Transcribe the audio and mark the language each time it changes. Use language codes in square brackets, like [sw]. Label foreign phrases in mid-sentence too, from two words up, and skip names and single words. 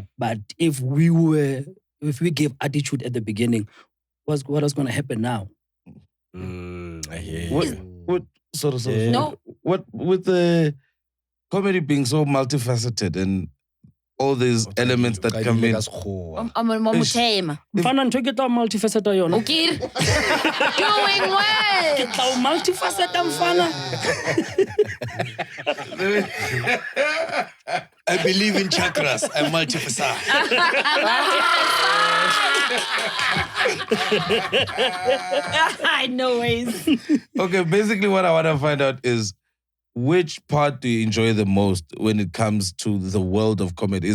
[en] But if we gave attitude at the beginning, what was going to happen now? I hear you. No. What with the comedy being so multifaceted and all these elements that come in. [st] Mfana ntho ke tla multifaceta yona. [en] Okay. Doing well. [st] Ke tla multifaceta mfana. [en] I believe in chakras. I'm multifaceted. No ways. Okay, basically what I want to find out is which part do you enjoy the most when it comes to the world of comedy?